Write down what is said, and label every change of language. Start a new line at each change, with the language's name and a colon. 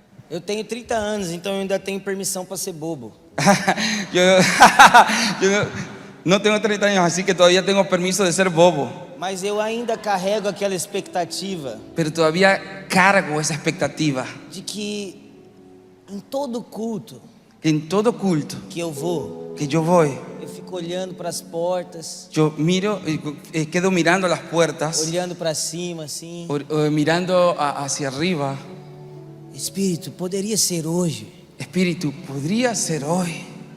Portuguese: eu tenho 30 anos, então eu ainda tenho permissão para ser bobo.
Spanish: yo, yo no tengo 30 años, así que todavía tengo permiso de ser bobo.
Portuguese: Mas eu ainda carrego aquela expectativa
Spanish: Pero todavía cargo esa expectativa
Portuguese: de que em todo culto,
Spanish: En todo culto
Portuguese: que eu vou,
Spanish: que yo voy,
Portuguese: eu fico olhando para as portas,
Spanish: yo miro, quedo mirando las puertas,
Portuguese: olhando para cima assim.
Spanish: mirando hacia arriba.
Portuguese: Espírito, poderia ser hoje.
Spanish: Espíritu, podría ser hoy.